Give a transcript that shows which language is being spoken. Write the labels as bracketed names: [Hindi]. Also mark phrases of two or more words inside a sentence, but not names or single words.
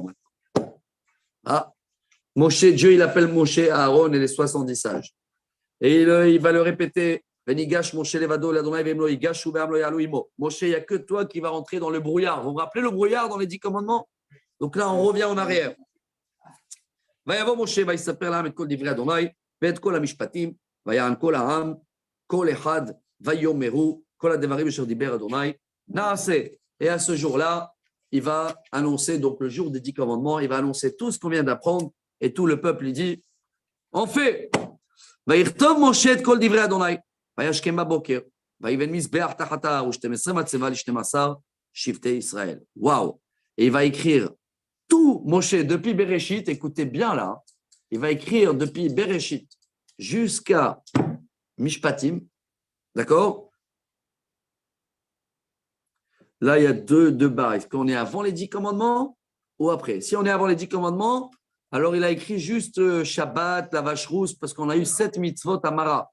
[French] Ah, Moshe, Dieu, il appelle Moshe, Aaron et les 70 sages. Et il va le répéter, Moshe, il n'y a que toi qui va rentrer dans le brouillard. Vous vous rappelez le brouillard dans les 10 commandements? Donc là, on revient en arrière. [Hebrew] ויבוא משה ויספר לעם את כל דברי אדוני ואת כל המשפטים ויען כל העם כל אחד ויאמרו כל הדברים אשר דיבר אדוני נעשה. [French] Et à ce jour-là, il va annoncer, donc le jour des 10 commandements, il va annoncer tout ce qu'on vient d'apprendre et tout le peuple, il dit, on fait. [Hebrew] ויכתוב משה את כל דברי אדוני וישכם בבוקר ויבן מזבח תחת ההר ו12 מצבה ל12 שבטי ישראל. וואו. [French] Et il va écrire tout Moshe, depuis Bereshit, écoutez bien là, il va écrire depuis Bereshit jusqu'à Mishpatim, d'accord? Là, il y a deux barres. Est-ce qu'on est avant les 10 commandements ou après? Si on est avant les 10 commandements, alors il a écrit juste Shabbat, la vache rousse, parce qu'on a eu 7 mitzvot à Mara.